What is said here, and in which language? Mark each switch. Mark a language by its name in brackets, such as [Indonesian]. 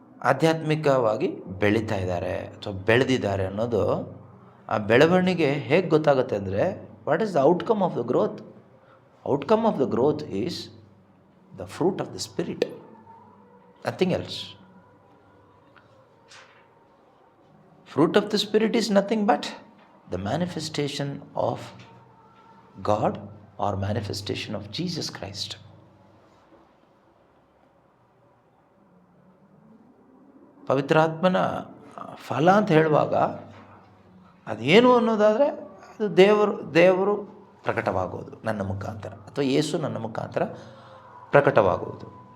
[Kannada] ಆಧ್ಯಾತ್ಮಿಕವಾಗಿ ಬೆಳೀತಾ ಇದ್ದಾರೆ ಅಥವಾ ಬೆಳೆದಿದ್ದಾರೆ ಅನ್ನೋದು, ಆ ಬೆಳವಣಿಗೆ ಹೇಗೆ ಗೊತ್ತಾಗುತ್ತೆ ಅಂದರೆ, [English] What is the outcome of the growth? Outcome of the growth is the fruit of the Spirit, nothing else. Fruit of the Spirit is nothing but the manifestation of God or manifestation of Jesus Christ. [Kannada] ಪವಿತ್ರಾತ್ಮನ ಫಲ ಅಂತ ಹೇಳುವಾಗ ಅದೇನು ಅನ್ನೋದಾದರೆ, ಅದು ದೇವರು ಪ್ರಕಟವಾಗೋದು ನನ್ನ ಮುಖಾಂತರ, ಅಥವಾ ಯೇಸು ನನ್ನ ಮುಖಾಂತರ ಪ್ರಕಟವಾಗುವುದು.